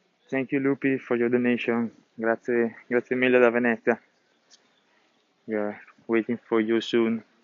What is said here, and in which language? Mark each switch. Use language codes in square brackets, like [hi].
[en] Thank you, Lupi, for your donation. [it] Grazie, grazie mille da Venezia. [en] We are waiting for you soon.